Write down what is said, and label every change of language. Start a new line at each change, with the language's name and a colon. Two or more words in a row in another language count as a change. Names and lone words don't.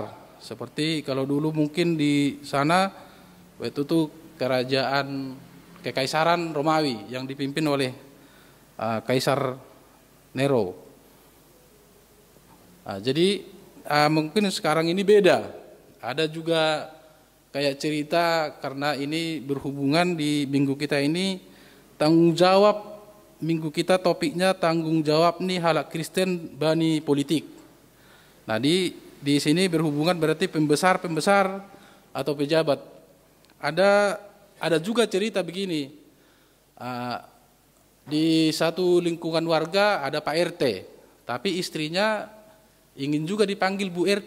Indonesian: Seperti kalau dulu mungkin di sana itu tuh kerajaan kekaisaran Romawi yang dipimpin oleh Kaisar Nero. Jadi mungkin sekarang ini beda. Ada juga kayak cerita karena ini berhubungan di minggu kita ini tanggung jawab. Minggu kita topiknya tanggung jawab nih
Batak Simalungun: halak Kristen bani politik.
Indonesian: Nah di sini berhubungan berarti pembesar atau pejabat. Ada juga cerita begini. Di satu lingkungan warga ada Pak RT, tapi istrinya ingin juga dipanggil Bu RT.